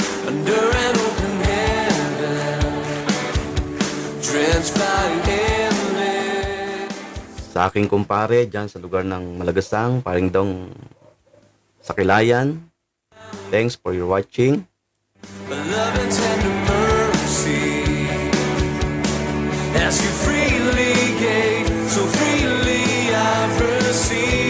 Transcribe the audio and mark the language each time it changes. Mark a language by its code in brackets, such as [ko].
[en] Under an open heaven, drenched by endless. [tl] Sa aking kumpare dyan sa lugar ng Malagasang, paring dong sa Kilayan. [en] Thanks for your watching. Love and tender mercy, as you freely gave, so freely I've received.